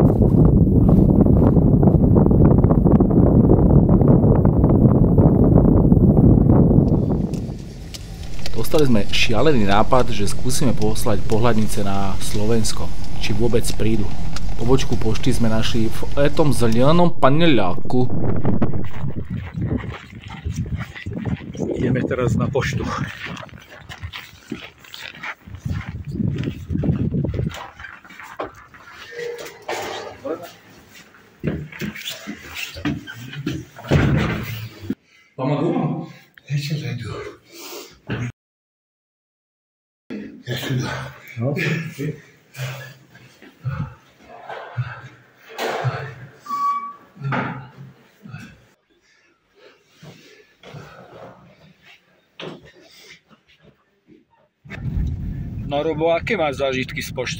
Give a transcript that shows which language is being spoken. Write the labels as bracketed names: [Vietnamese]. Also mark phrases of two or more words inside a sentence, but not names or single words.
[Slovak] Dostali sme šialený nápad, že skúsime poslať pohľadnice na Slovensko, či vôbec prídu. Pobočku pošty sme našli v tom zelenom paneľáku. Ideme teraz na poštu. [Russian] Помогу? Я сейчас зайду. Я сюда. [Slovak] No Robo, aké máš zážitky z pošty?